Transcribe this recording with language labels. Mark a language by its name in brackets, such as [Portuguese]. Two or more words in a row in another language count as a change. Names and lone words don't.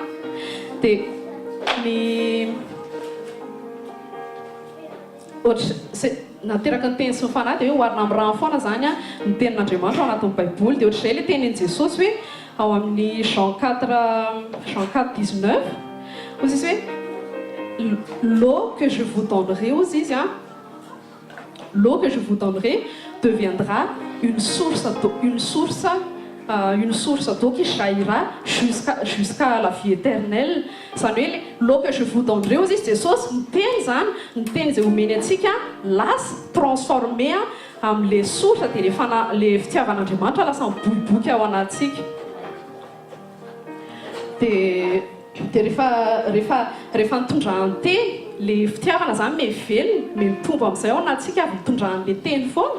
[Malagasy] Dia nateraky ny teny sy ny fanahy dia hoe oharina amin'ny rano foana zany ny tenin'Andriamanitra ao anatin'ny baiboly. Dia ohatr'izay ilay tenin'i Jesosy hoe ao amin'ny Jean 4:19 ozy izy hoe [French] l'eau que je vous donnerai, [Malagasy] ozy izy [French] l'eau que je vous donnerai deviendra une source d'eau qui jaillira jusqu'à la vie éternelle. [Malagasy] Izany hoe [French] l'eau que je vous donnerai [Malagasy] ozy izy Jesosy ny teny zany, ny teny izay omeny antsika lasa transformé amin'ilay source dia le fitiavan'Andriamanitra lasa miboiboika ao anatsika. Dia rehefa nitondrahan'ny teny le fitiavana zany velona mitombo amin'izay ao anatsika avy nitondrahan'ilay teny foana.